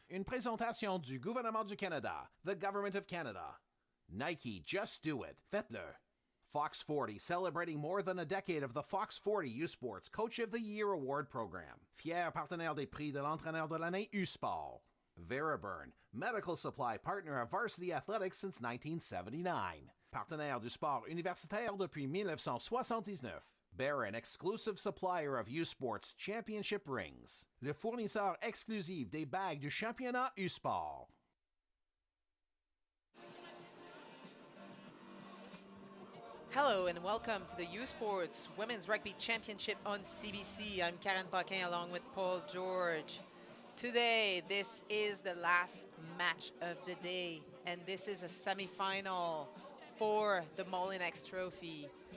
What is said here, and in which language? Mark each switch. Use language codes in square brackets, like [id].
[fr] Une présentation du gouvernement du Canada, [en] the Government of Canada. Nike, just do it. [fr] Faites-le. [en] Fox 40, celebrating more than a decade of the Fox 40 U-Sports Coach of the Year Award Program. [fr] Fier partenaire des prix de l'entraîneur de l'année U-Sport. [en] Veriburn, medical supply partner of Varsity Athletics since 1979. [fr] Partenaire du sport universitaire depuis 1979. [en] Barron, exclusive supplier of U-Sports Championship rings. [fr] Le fournisseur exclusif des bagues du championnat U-Sport. [en] Hello and welcome to the U-Sports Women's Rugby Championship on CBC. I'm Karen Paquin along with Paul George. Today, this is the last match of the day, and this is a semifinal for the Molinex Trophy.